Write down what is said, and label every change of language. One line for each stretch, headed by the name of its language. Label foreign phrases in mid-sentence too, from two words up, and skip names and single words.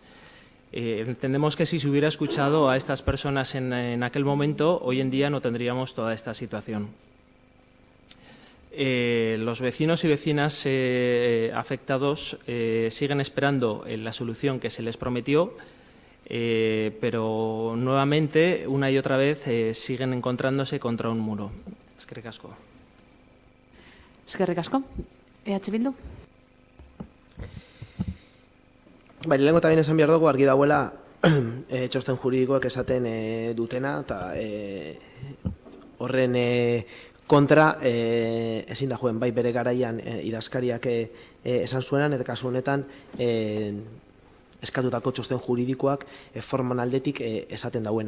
Spanish: Entendemos que si se hubiera escuchado a estas personas en aquel momento, hoy en día no tendríamos toda esta situación. Los vecinos y vecinas afectados siguen esperando la solución que se les prometió, pero nuevamente, una y otra vez, siguen encontrándose contra un muro.
Basque: Eskerrik asko. Eskerrik asko. EH Bildu. Lehenengo eta behin esan behar dugu argi dagoela txosten juridikoak esaten dutena, eta horren kontra ezin da joen, bai bere garaian idazkariak esan zuenan, eta kasu honetan eskatutako txosten juridikoak forman aldetik esaten dauena.